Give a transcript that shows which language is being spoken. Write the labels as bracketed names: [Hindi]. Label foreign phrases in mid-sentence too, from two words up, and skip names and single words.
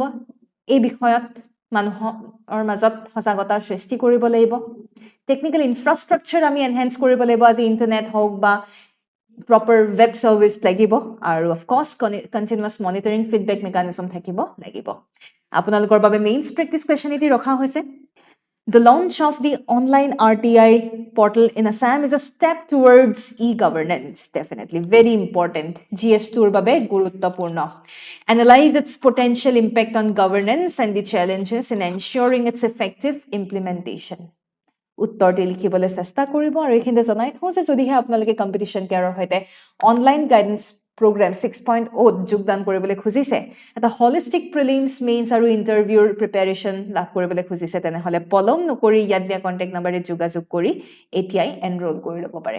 [Assamese] এই বিষয়ত মানুহৰ মাজত সজাগতাৰ সৃষ্টি কৰিব লাগিব। [English] technical infrastructure [Assamese] আমি এনহেঞ্চ কৰিব লাগিব। আজি ইণ্টাৰনেট হওক বা [English] proper web service [Assamese] লাগিব, আৰু [English] of course continuous monitoring feedback mechanism [Assamese] থাকিব লাগিব। আপোনালোকৰ বাবে [English] mains practice question [Assamese] এটি ৰখা হৈছে। [English] The launch of the online RTI portal in Assam is a step towards e-governance. Definitely, very important. [Assamese] GS2 বাবে গুৰুত্বপূৰ্ণ. [English] Analyze its potential impact on governance and the challenges in ensuring its effective implementation. [Assamese] উত্তৰটি লিখিবলৈ চেষ্টা কৰিব, আৰু এইখিনিতে জনাই থওঁ যে যদিহে আপোনালোকে কম্পিটিশ্যন কেয়াৰৰ সৈতে [English] online guidance program [Assamese] 6.0 যোগদান কৰিবলৈ খুজিছে, এটা [English] holistic prelims, [Assamese] মেইনছ আৰু [English] interviewৰ preparation [Assamese] লাভ কৰিবলৈ খুজিছে, তেনেহ'লে পলম নকৰি ইয়াত দিয়া [English] contact numberে [Assamese] যোগাযোগ কৰি এতিয়াই এনৰোল কৰি ল'ব পাৰে।